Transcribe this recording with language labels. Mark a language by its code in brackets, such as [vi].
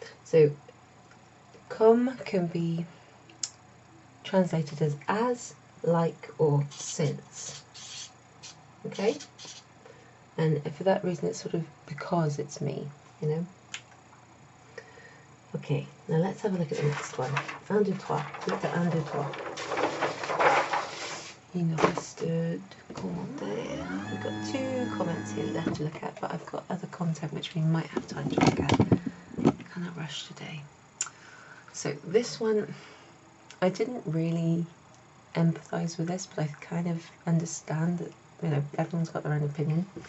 [en] So comme can be translated as, like, or since. Okay? And for that reason it's sort of because it's me, you know? Okay, now let's have a look at the next one. 1, 2, 3. Look at 1, 2, 3. [fr] Il nous reste 2 commentaires. [en] We've got 2 comments here left to look at, but I've got other content which we might have time to look at. Kind of rushed today. So this one, I didn't really empathise with this, but I kind of understand that, you know, everyone's got their own opinion.